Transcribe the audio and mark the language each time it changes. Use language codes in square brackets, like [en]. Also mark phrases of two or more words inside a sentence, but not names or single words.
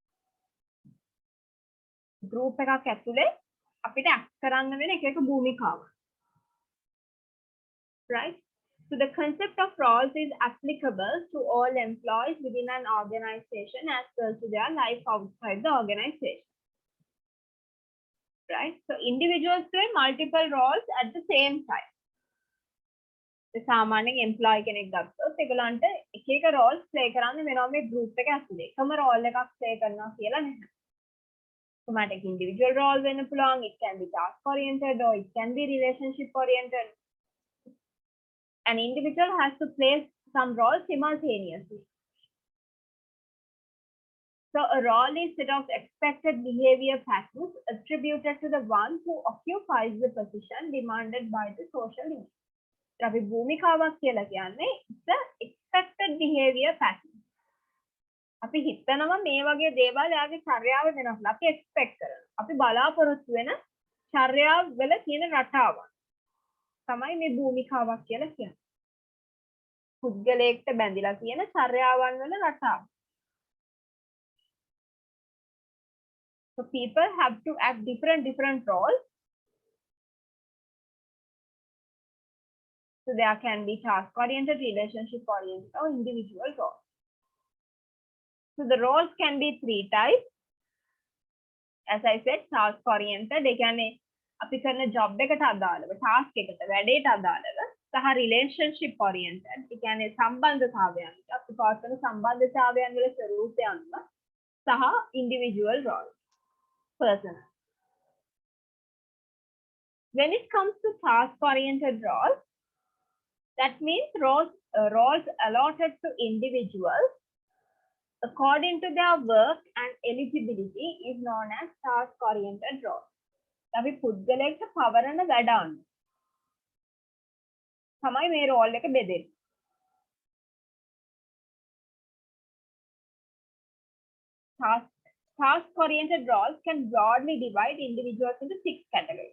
[si] Group එකක් ඇතුලේ අපිට act කරන්න වෙන එක භූමිකාව. [en] Right? So the concept of roles is applicable to all employees within an organization as well to their life outside the organization. Right? So individuals play multiple roles at the same time. [si] සාමාන්‍යයෙන් එම්ප්ලොයි කෙනෙක් ගත්තොත් ඒගොල්ලන්ට එක එක [en] roles play [si] කරන්න වෙනවා මේ group එක ඇතුලේ. එකම role එකක් play කරනවා කියලා නැහැ. [en] Somatic individual role [si] වෙන්න පුළුවන්, [en] it can be task oriented or it can be relationship oriented. An individual has to play some roles simultaneously. So a role is set of expected behavior patterns attributed to the one who occupies the position demanded by the social image. [si] අපි භූමිකාවක් කියලා කියන්නේ [en] it's a expected behavior pattern. [si] අපි හිතනවා මේ වගේ දේවල් යාගේ චර්යාව වෙනස්ලා අපි expect කරනවා. අපි බලාපොරොත්තු වෙන චර්යාව වල තියෙන රටාවක් තමයි මේ භූමිකාවක් කියලා කියන්නේ. පුද්ගලයෙක්ට බැඳිලා තියෙන චර්යාවන් වල රටාව. [en] So people have to act different roles. So there can be task-oriented, relationship-oriented, or individual roles. So the roles can be three types. As I said, task-oriented. They can [si] අපි කරන ජොබ් එකට අදාළව ටාස්ක් එකට වැඩේට අදාළව සහ [en] relationship oriented [si] ඒ කියන්නේ සම්බන්ධතාවයන් අපි පවත්වන සම්බන්ධතාවයන් වල ස්වරූපය අනුව සහ [en] individual role personal. When it comes to task oriented roles, that means roles allotted to individuals according to their work and eligibility is known as task oriented roles. [si] අපි පුද්ගලයෙක්ට පවරන වැඩ අනුව තමයි මේ රෝල් එක බෙදෙන්නේ. [en] Task-oriented roles can broadly divide individuals into 6 categories.